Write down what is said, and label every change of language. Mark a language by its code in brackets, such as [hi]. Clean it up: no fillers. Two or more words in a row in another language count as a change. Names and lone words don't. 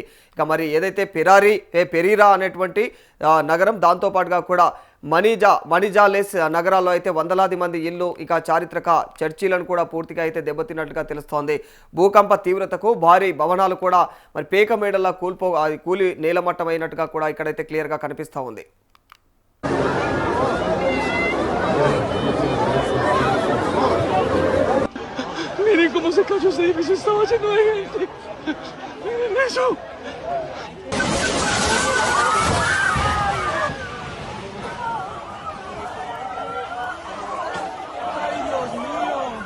[te] మరి ఏదైతే పెరీరా అనేటువంటి నగరం, దాంతోపాటుగా కూడా మణిజాలేస్ నగరాల్లో అయితే వందలాది మంది ఇల్లు, చారిత్రక చర్చిలను కూడా పూర్తిగా అయితే దెబ్బతిన్నట్లుగా తెలుస్తోంది. భూకంప తీవ్రతకు భారీ భవనాలు కూడా మరి పేక మేడల్లా కూలి నేలమట్టమైనట్టుగా కూడా ఇక్కడైతే క్లియర్గా కనిపిస్తూ ఉంది. [es] Miren cómo se cayó ese edificio, estaba lleno de gente. Miren eso. Ay, Dios mío.